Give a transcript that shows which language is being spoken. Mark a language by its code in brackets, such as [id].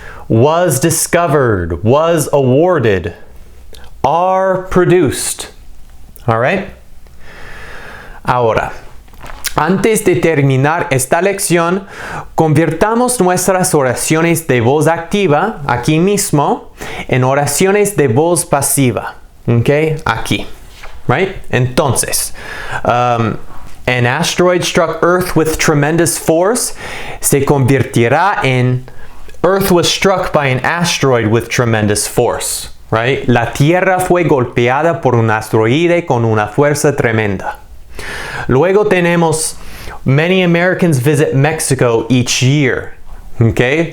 [en] was discovered, was awarded, are produced. All right? [es] Ahora, antes de terminar esta lección, convirtamos nuestras oraciones de voz activa, aquí mismo, en oraciones de voz pasiva. ¿Ok? Aquí. Right? [en] Entonces, an asteroid struck Earth with tremendous force se convertirá en Earth was struck by an asteroid with tremendous force. Right? [es] La Tierra fue golpeada por un asteroide con una fuerza tremenda. [en] Luego tenemos many Americans visit Mexico each year. Okay?